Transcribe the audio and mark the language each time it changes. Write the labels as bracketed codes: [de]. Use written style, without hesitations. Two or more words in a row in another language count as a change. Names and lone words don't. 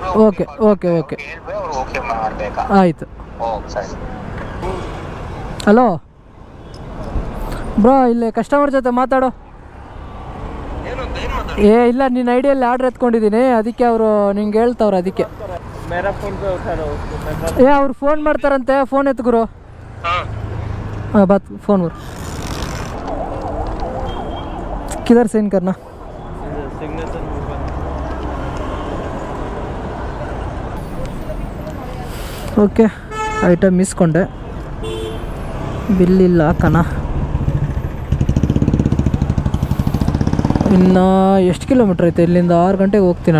[en] okay okay okay [kn] ಹೇಳ್ಬೇಕು, ಅವ್ರು ಓಕೆ ಮಾಡ್ಬೇಕಾ? ಆಯಿತು. ಸರಿ. [en] hello bro, [kn] ಇಲ್ಲಿ ಕಸ್ಟಮರ್ ಜೊತೆ ಮಾತಾಡೋ. ಇಲ್ಲ, ನಿನ್ನ ಐಡಿಯಲ್ಲಿ ಆರ್ಡ್ರ್ ಎತ್ಕೊಂಡಿದ್ದೀನಿ, ಅದಕ್ಕೆ ಅವರು ನಿಂಗೆ ಹೇಳ್ತಾವ್ರೆ, ಅದಕ್ಕೆ. [hi] मेरा फोन पे उठा रहा उसको। [kn] ಅವ್ರು ಫೋನ್ ಮಾಡ್ತಾರಂತೆ, ಫೋನ್ ಎತ್ತು ಗುರು. [hi] ಹಾಂ बात फोन पर किधर सेंड करना? सिग्नेचर [kn] ಓಕೆ, ಐಟಮ್ ಮಿಸ್ಕೊಂಡೆ, ಬಿಲ್ ಇಲ್ಲ ಹಾಕೋಣ. ಇನ್ನು ಎಷ್ಟು ಕಿಲೋಮೀಟ್ರ್ ಐತೆ ಇಲ್ಲಿಂದ? 6 ಗಂಟೆಗೆ ಹೋಗ್ತೀನಿ.